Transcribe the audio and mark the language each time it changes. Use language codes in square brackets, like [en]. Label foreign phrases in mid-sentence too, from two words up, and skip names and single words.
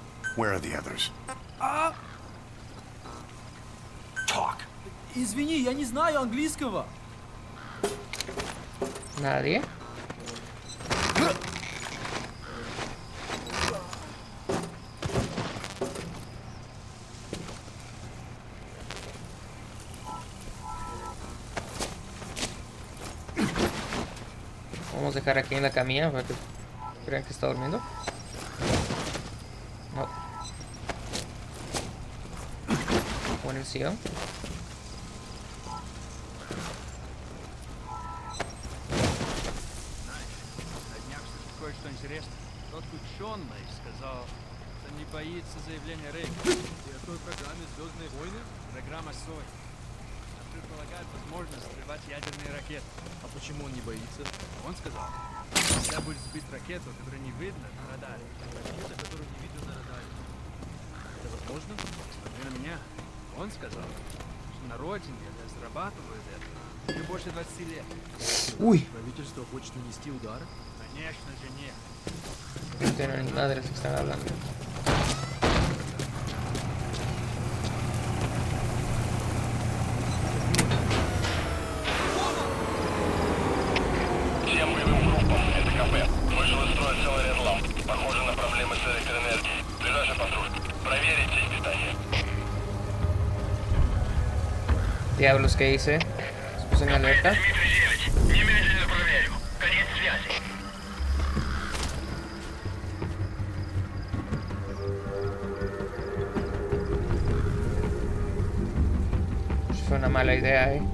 [en] Where are the others? Talk. [ru] Извини, я не знаю английского. [es] Nadie. Vamos a dejar aquí en la camilla para que crean que está durmiendo. No. Munición. [ru] Кое-что интересное. Тот ученый сказал, что не боится заявления Рейка. И о той программе «Звездные войны»? Программа СОЙ. Она предполагает возможность взрывать ядерные ракеты. А почему он не боится? Он сказал, нельзя будет сбить ракету, которую не видно на радаре. Ракета, которую не видно на радаре. Это возможно? Смотри на меня. Он сказал, что на родине разрабатывают это уже больше 20 лет. Uy. Правительство хочет нанести удар? Конечно же нет. [es] No tienen ni madres que están hablando. [ru] Всем боевым группам, это КП. Вышел из строя целый ряд ламп. Похоже на проблемы с электроэнергией. Ближайший патруль. Проверите их питание. [es] Diablos, ¿qué hice? Se puso en alerta. [ru] Немедленно проверю. Конец связи. [es] Fue una mala idea, ¿eh?